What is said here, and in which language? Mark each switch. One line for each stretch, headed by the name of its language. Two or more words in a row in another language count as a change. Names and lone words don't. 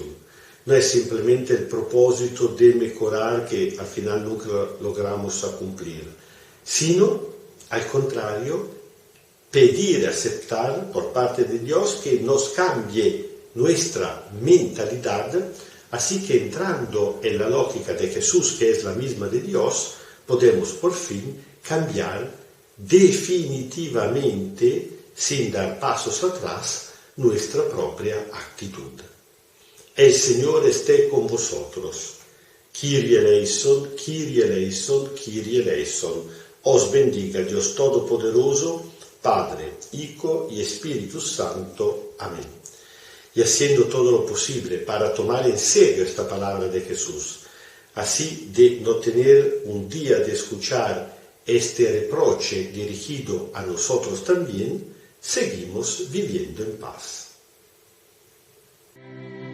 Spanish: No es simplemente el propósito de mejorar que al final nunca logramos cumplir, sino, al contrario, pedir y aceptar por parte de Dios que nos cambie nuestra mentalidad, así que entrando en la lógica de Jesús, que es la misma de Dios, podemos por fin cambiar definitivamente, sin dar pasos atrás, nuestra propia actitud. El Señor esté con vosotros.
Greek: Κύριε ἐλέησον, Κύριε ἐλέησον, Κύριε ἐλέησον.
Spanish: Os bendiga Dios Todopoderoso, Padre, Hijo y Espíritu Santo. Amén. Y haciendo todo lo posible para tomar en serio esta palabra de Jesús, así de no tener un día de escuchar este reproche dirigido a nosotros también, seguimos viviendo en paz.